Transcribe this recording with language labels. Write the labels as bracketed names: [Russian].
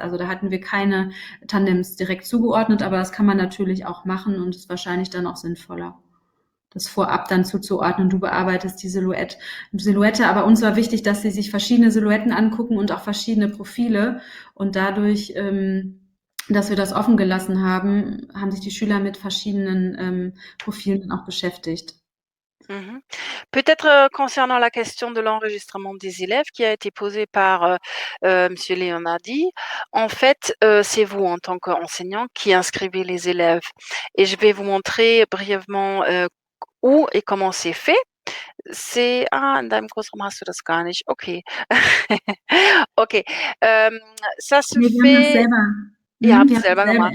[German] Also da hatten wir keine Tandems direkt zugeordnet, aber das kann man natürlich auch machen und ist wahrscheinlich dann auch sinnvoller, das vorab dann zuzuordnen. Du bearbeitest die Silhouette, aber uns war wichtig, dass sie sich verschiedene Silhouetten angucken und auch verschiedene Profile und dadurch, dass wir das offen gelassen haben, haben sich die Schüler mit verschiedenen Profilen auch beschäftigt. [French] Peut-être concernant la question de l'enregistrement des élèves qui a été posée par Monsieur Leonardi, en fait, c'est vous en tant qu'enseignant qui inscrivez les élèves. Et je vais vous montrer brièvement où et comment c'est fait. [German] In deinem Kursraum hast du das gar nicht. [French] Okay. Okay. Ça se [German] Nee, [French] fait. [German] Ihr habt es selber gemacht.